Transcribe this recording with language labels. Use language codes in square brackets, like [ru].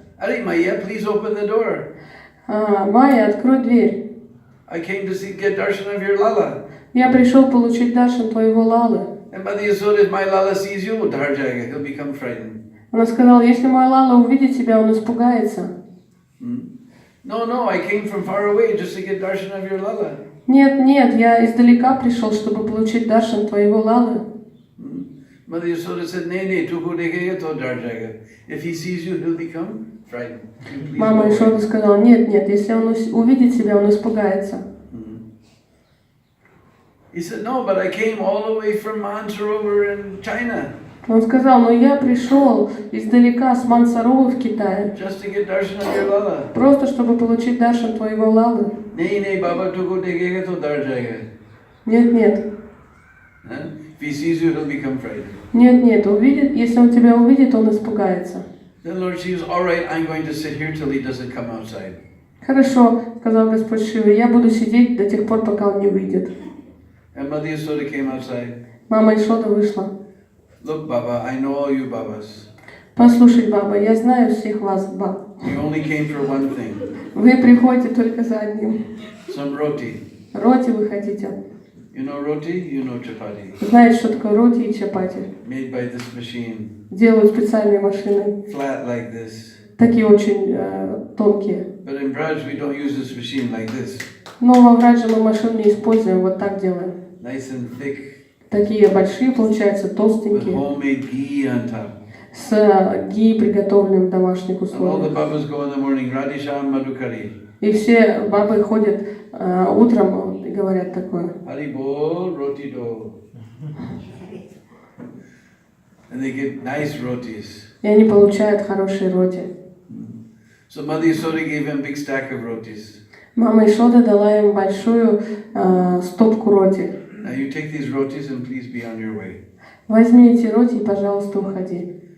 [en] Are Maya, please open the door. [ru] Майя, открой дверь. [en] I came to get darshan of your Lala. [ru] Я пришел получить даршан твоего Лалы. [en] And Mother Yasoda, if my Lala sees you, he'll become frightened. [ru] Она сказала, если мой Лала увидит тебя, он испугается. [en] No, I came from far away just to get darshan of your Lala. [ru] Нет, я издалека пришел, чтобы получить даршан твоего Лалы. [en] Mother Yasoda said, [hi] "Nee, tu ko dekhega to dar jayega. [en] If he sees you, he'll become frightened." [ru] Мама Ишода сказала, нет, если он увидит тебя, он испугается. [en] He said, "No, but I came all the way from Mansarovar in China." [ru] Он сказал, но я пришел издалека с Мансаровы в Китае, [en] just to get darshan of your Lala. [ru] просто чтобы получить даршан твоего Лалы. [hi] नहीं Baba तुमको देखेगा तो डर जाएगा. [ru] Нет, нет. [en] If he sees you, he'll become frightened. [ru] Нет, нет, увидит, если он тебя увидит, он испугается. [en] Then Lord Shiva says, all right, I'm going to sit here till he doesn't come outside. [ru] Хорошо, сказал Господь Шива, я буду сидеть до тех пор, пока он не выйдет. [en] And Mother Yasoda came outside. [ru] Мама Ишода вышла. [en] Look, Baba, I know all you Babas. [ru] Послушай, баба, я знаю всех вас, баб. [en] You only came for one thing. [ru] Вы приходите только за одним. [en] Some roti. [ru] Роти вы хотите. [en] You know roti, you know chapati. [ru] Знаете, что такое роти и чапати? [en] Made by this machine. [ru] Делают специальные машины. [en] Flat like this. [ru] Такие очень тонкие. [en] But in Vraj, we don't use this machine like this. [ru] Но во Врадже мы машин не используем, вот так делаем. [en] Nice and thick. [ru] Такие большие, получаются, [en] With [ru] толстенькие. [en] homemade ghee on top. [ru] С ги, приготовленным в домашних [en] And all the [ru] условиях. [en] Babas go in the morning, Radhisham Madhukari. [ru] И все бабы ходят утром и говорят такое. [hi] Hari bol, roti do. [en] And they get nice rotis. [ru] И они получают хорошие роти. [en] So Mother Yasoda gave him a big stack of rotis. [ru] Мама Ишода дала им большую стопку роти. [en] Now you take these rotis and please be on your way. [ru] Возьми эти роти и, пожалуйста, уходи.